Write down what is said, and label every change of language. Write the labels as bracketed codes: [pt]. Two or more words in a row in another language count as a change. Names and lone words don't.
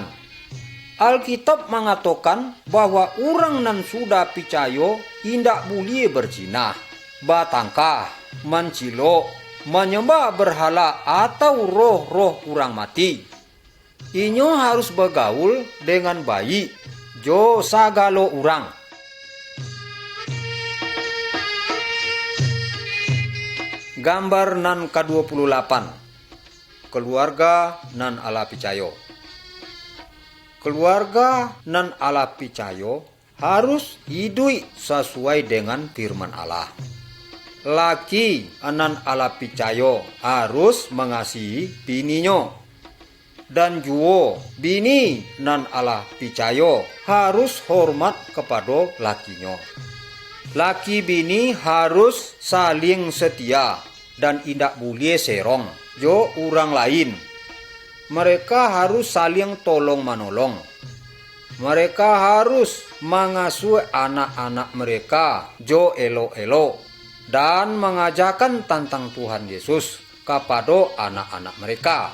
[id] Alkitab mengatakan bahwa orang [min] nan sudah picayo indak [id] boleh berzina, batangkah, mencilok, menyembah berhala atau roh-roh orang mati. Inyo harus bergaul dengan baik [min] jo sagalo [id] orang. [min] Gambar nan ke-28. Keluarga nan ala picayo. [id] Keluarga [min] nan ala picayo [id] harus hidup sesuai dengan firman Allah. Laki [min] nan ala picayo [id] harus mengasihi bininya. Dan [min] juo bini nan ala picayo [id] harus hormat kepada lakinya. Laki bini harus saling setia dan indak boleh [min] serong jo orang [id] lain. Mereka harus saling tolong menolong. Mereka harus mengasuh anak-anak mereka [min] jo elo-elo [id] dan mengajarkan tentang Tuhan Yesus kepada anak-anak mereka.